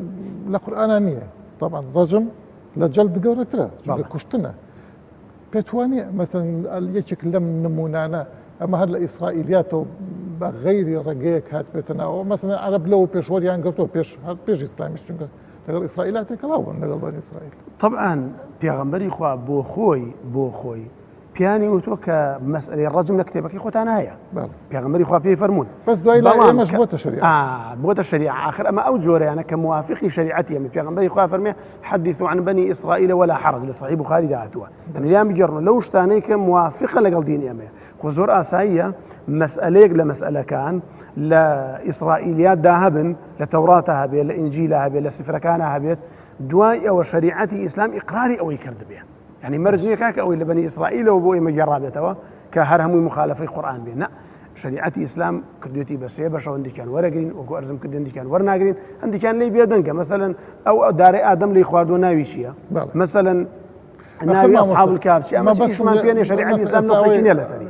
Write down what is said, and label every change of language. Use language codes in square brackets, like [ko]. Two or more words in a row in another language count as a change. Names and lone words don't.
[ckb] لە قورئانە نییە طبعا ڕەجم لە جەلد گەورەترە کوشتنە پێتوانێ مەسەن یەکێک لەم نمونانە ئەمە هەر لە ئیسرائیلیاتەوە بە غەیری ڕێگەیەک هات بێتەنەوە مەسەن عەرەب لەوە پێشوەریان گرتووە پێش ئیسلامیش چونکە لەگەڵ ئیسرائیلات تێکەڵاو بوون لەگەڵ بەنی ئیسرائیل طبعا پێغەمبەری خوا بۆ خۆی پیانی وتۆ کە مەسئلەی ڕەجم لە کتێبەکەی خۆتانە هەیە پێغەمبەری خوا پێی فەرموون بەس دوای لای ئێمەش بۆتە شەریعە آخر ئەمە ئەو جۆرەیانە کە موافقی شەریعەتی ئەمە پێغەمبەری خوا فەرمێ [ar] حەدیثوا عن بني إسرائيل ولا حرج [ckb] لە صحیح بوخاری داهاتووە ئەمە لیان بگەڕنەوە لەو شتانەی کە موافقە لەگەڵ دینی ئەمەیە خۆ زۆر ئاساییە مەسئلەیەک لە مەسئلەکان لە ئیسرائیلیات داهەبن لە تەوراتە هەبێت لە ئینجیلە هەبێت لە سفرەکانە هەبێت دوای ئەوە شەریعەتی ئیسلام ئیقراری ئەوەی کردبێ يعني مرج نییە کاکە ئەوەی لە بەنی ئیسرائیلەوە بۆ ئێمە گەڕابێتەوە کە هەر هەمووی مخالفەی قورئان بێ نە شریعەتی ئیسلام کردوێتی بە سێ بەشەوە هەندێکیان وەرەگرین وەکو ئەرزم کرد هەندێکیان وەرناگرین هەندێکیان لێی بێدەنگە مەسەلەن ئەو دارەی ئادەم لێی خواردووە ناوی چییە مەسەلەن ناوی ئەصحاب الکهف چی ئەمە هیچمان پێ نییە شریعەتی ئیسلام نەسێکی نییە لەسەری